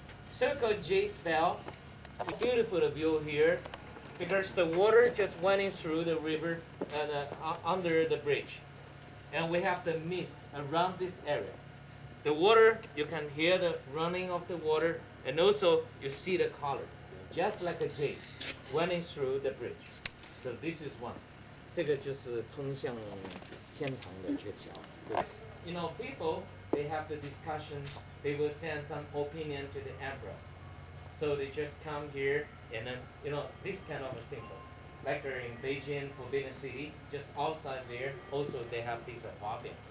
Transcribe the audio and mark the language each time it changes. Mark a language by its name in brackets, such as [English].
[English] So-called Jade Bell, beautiful view here, because the water just went in through the river and under the bridge. And we have the mist around this area. The water, you can hear the running of the water, and also you see the color, just like a jade, running through the bridge. So this is one. [Chinese] 这个就是通向天堂的这条。 [English] You know, people, they have the discussion, they will send some opinion to the emperor. So they just come here, and then, you know, this kind of a symbol. Like in Beijing, Forbidden City, just outside there, also they have this pavilion.